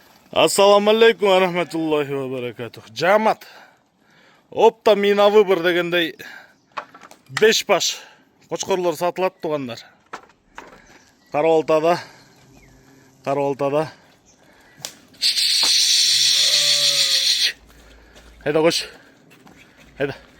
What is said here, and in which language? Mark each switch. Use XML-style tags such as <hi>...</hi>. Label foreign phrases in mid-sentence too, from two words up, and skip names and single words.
<ar>السلام عليكم ورحمة الله وبركاته.</ar> <kk>Jamat. Opta mina выбор дегендей 5 баш қошқорлар сатылат туғандар. Қарабалтада. Hayda koş. Hayda.</kk>